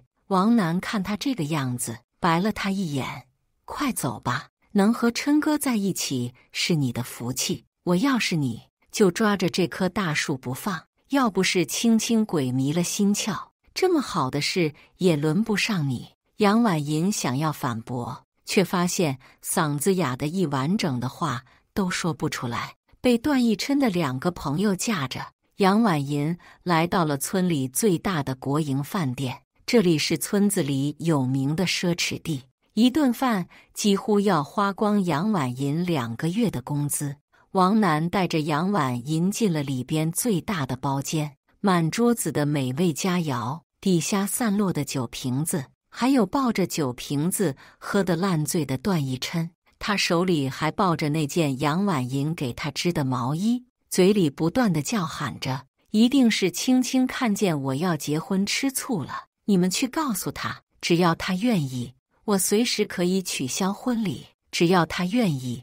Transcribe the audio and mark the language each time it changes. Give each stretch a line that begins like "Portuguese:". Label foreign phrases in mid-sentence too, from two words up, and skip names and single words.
Chinese: 王楠看他這個樣子，白了他一眼：“快走吧，能和琛哥在一起是你的福氣。我要是你，就抓着這棵大樹不放。要不是青青鬼迷了心竅，這麼好的事也輪不上你。” 楊婉銀想要反駁，卻發現嗓子啞得一完整的話都說不出來，被段奕琛的2個朋友架着。楊婉銀來到了村裡最大的國營飯店，這裡是村子裡有名的奢侈地，一頓飯幾乎要花光楊婉銀2個月的工資。王楠帶着楊婉銀進了裡邊最大的包間，滿桌子的美味佳肴，底下散落的酒瓶子，還有抱着酒瓶子喝得爛醉的段奕琛。他手裡還抱着那件楊婉銀給他織的毛衣，嘴裡不斷地叫喊着：“一定是青青看見我要結婚吃醋了，你們去告訴他，只要他願意，我隨時可以取消婚禮，只要他願意。”